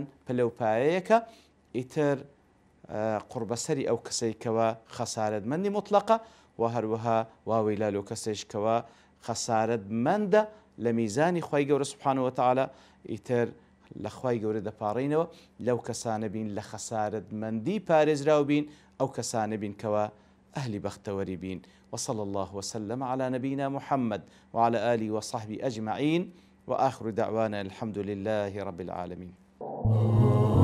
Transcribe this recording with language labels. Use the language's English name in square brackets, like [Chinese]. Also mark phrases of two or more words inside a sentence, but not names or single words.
[Central Kurdish] پلەپایەیەکە ئیتر قوربەسەری ئەو کەسێکەوە خەسارەتمەندی مطلقە و هەروەها واوەیلا لۆ کەسێشکەوە خەسارەتمەندە لە میزانی خوای گەورە [Arabic] سوبحانەهو وتەعالا [Central Kurdish] ئیتر لە خوای گەورە دەپاڕینەوە لەو کەسانە بین لە خەسارەتمەندی پارێزراو بین ئەو کەسانە بین کەوە ئەهلی بەختەوەری بین. [Arabic] وصلى الله وسلم على نبينا محمد وعلى آله وصحبه أجمعين وآخر دعوانا الحمد لله رب العالمين.